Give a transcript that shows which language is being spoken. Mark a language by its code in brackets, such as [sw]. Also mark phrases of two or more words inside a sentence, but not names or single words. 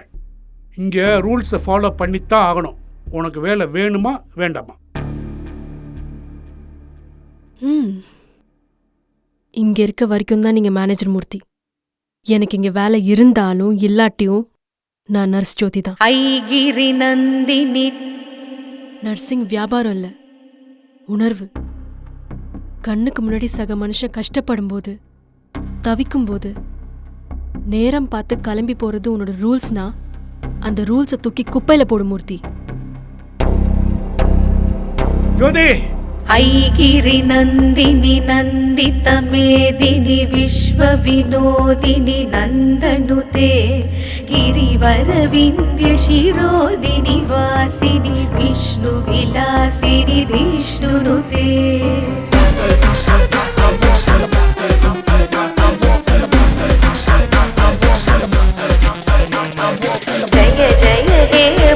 [ta] இங்க [en] rules follow [ta] பண்ணித்தான் ஆகணும். உனக்கு வேலை வேணுமா வேண்டாமா? இங்கே இருக்க வரைக்கும் தான் நீங்கள் மேனேஜர் மூர்த்தி. எனக்கு இங்கே வேலை இருந்தாலும் இல்லாட்டியும் நான் நர்ஸ் ஜோதி தான். [sa] ऐगिरि नन्दिनि [ta] நர்சிங் வியாபாரம் இல்லை, உணர்வு. கண்ணுக்கு முன்னாடி சக மனுஷன் கஷ்டப்படும்போது, தவிக்கும்போது நேரம் பார்த்து கிளம்பி போகிறது உன்னோட ரூல்ஸ்னா அந்த ரூல்ஸை தூக்கி குப்பையில் போடு மூர்த்தி. ஜோதி! [sa] ऐगिरि नन्दिनि नन्दितमेदिनि विश्वविनोदिनि नन्दनुते गिरिवरविन्द्यशिरोदिनि वासिनि विष्णुविलासिनि विष्णुनुते जय जय हे